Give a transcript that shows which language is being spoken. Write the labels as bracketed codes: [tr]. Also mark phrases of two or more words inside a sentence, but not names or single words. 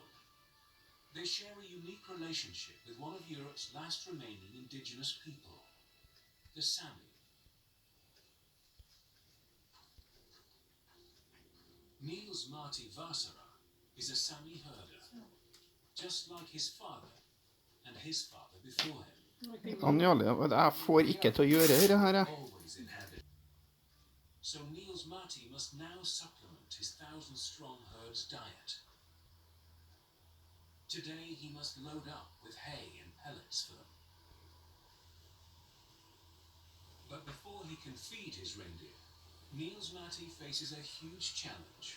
[en] They share a unique relationship with one of Europe's last remaining indigenous people, the Sami. Niels Martti Vaasara is a Sami herder, just like his father and his father before him. [no] Jeg får ikke til å gjøre det her. [en] So Niels Martti must now supplement his 1,000-strong herd's diet. Today he must load up with hay and pellets for them. But before he can feed his reindeer, Niels Martti faces a huge challenge.